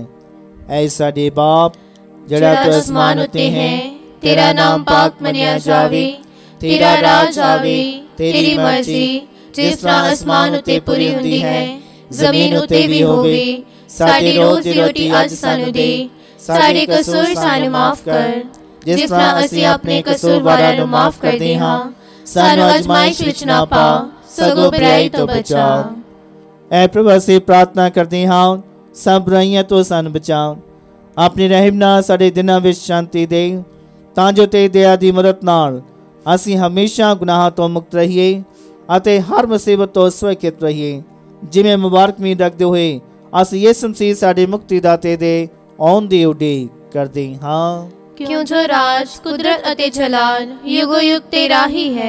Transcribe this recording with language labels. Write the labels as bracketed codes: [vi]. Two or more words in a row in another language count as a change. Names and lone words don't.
[pa] ਐ ਸਾਡੇ ਬਾਪ ਜਿਹੜਾ ਤੂੰ ਅਸਮਾਨ ਉੱਤੇ ਹੈ, ਤੇਰਾ ਨਾਮ ਪਾਕ ਮੰਨਿਆ ਜਾਵੇ, ਤੇਰਾ ਰਾਜ ਆਵੇ, ਤੇਰੀ ਮਰਜ਼ੀ ਜਿਸ ਤਰ੍ਹਾਂ ਅਸਮਾਨ ਉੱਤੇ ਪੂਰੀ ਹੁੰਦੀ ਹੈ ਜ਼ਮੀਨ ਉੱਤੇ ਭੀ ਹੋਵੇ। ਸਾਡੀ ਰੋਜ਼ ਦੀ ਰੋਟੀ ਅੱਜ ਸਾਨੂੰ ਦੇ, ਸਾਡੇ ਕਸੂਰ ਸਾਨੂੰ ਮਾਫ਼ ਕਰ ਜਿਸ ਤਰ੍ਹਾਂ ਅਸੀਂ ਆਪਣੇ ਕਸੂਰਵਾਰਾਂ ਨੂੰ ਮਾਫ਼ ਕਰਦੇ ਹਾਂ। ਸਾਨੂੰ ਅਜ਼ਮਾਇਸ਼ ਵਿੱਚ ਨਾ ਪਾ ਸਗੋਂ ਬੁਰਾਈ ਤੋਂ ਬਚਾ। ਐ ਪ੍ਰਭੂ ਅਸੀਂ ਪ੍ਰਾਰਥਨਾ ਕਰਦੇ ਹਾਂ ਸਭ ਬੁਰਾਈਆਂ ਤੋਂ ਸਾਨੂੰ ਬਚਾ। ਆਪਣੀ ਰਹਿਮ ਨਾਲ ਸਾਡੇ ਦਿਨਾਂ ਵਿੱਚ ਸ਼ਾਂਤੀ ਦੇ ਤਾਂ ਜੋ ਤੇਰੀ ਦਇਆ ਦੀ ਮਦਦ ਨਾਲ ਅਸੀਂ ਹਮੇਸ਼ਾ ਗੁਨਾਹਾਂ ਤੋਂ ਮੁਕਤ ਰਹੀਏ ਅਤੇ ਹਰ ਮੁਸੀਬਤ ਤੋਂ ਸੁਰੱਖਿਅਤ ਰਹੀਏ। ਜਿਵੇਂ ਮੁਬਾਰਕ ਮੀਂਹ ਰੱਖਦੇ ਹੋਏ ਅਸੀਂ ਯਿਸੂ ਮਸੀਹ ਸਾਡੇ ਮੁਕਤੀਦਾਤੇ ਦੇ ਆਉਣ ਦੀ ਉਡੀਕ ਕਰਦੇ ਹਾਂ। ਕਿਉਂ ਜੋ ਰਾਜ, ਕੁਦਰਤ ਅਤੇ ਜਲਾਲ ਯੁਗੋ ਯੁਗ ਤੇਰਾ ਹੀ ਹੈ।